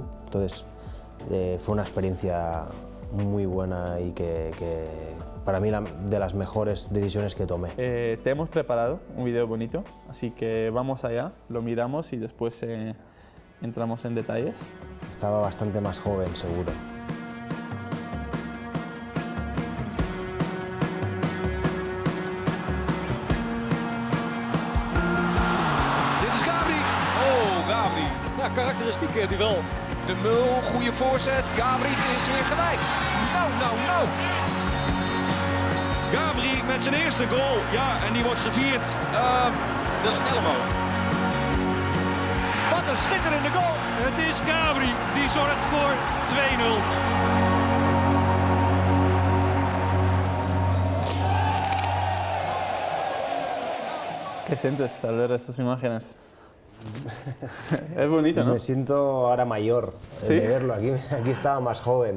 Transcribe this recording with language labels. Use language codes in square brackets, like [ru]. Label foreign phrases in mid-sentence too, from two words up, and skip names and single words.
[es] Entonces fue una experiencia muy buena y que para mí de las mejores decisiones que tomé. Te hemos preparado un video bonito, así que vamos allá, lo miramos y después entramos en detalles. Estaba bastante más joven, seguro. [nl] Dit is Gabri. Oh, Gabri. Ja, karakteristiek duel. De Mul, goede voorzet. Gabri is weer gelijk. Nou. Gabri met zijn eerste goal. Ja, en die wordt gevierd. Dat is een elleboog. Wat een schitterende goal. Het is Gabri die zorgt voor 2-0. [es] ¿Qué sientes al ver estas imágenes? Es bonito, ¿no? Me siento ahora mayor de verlo. Aquí estaba más joven.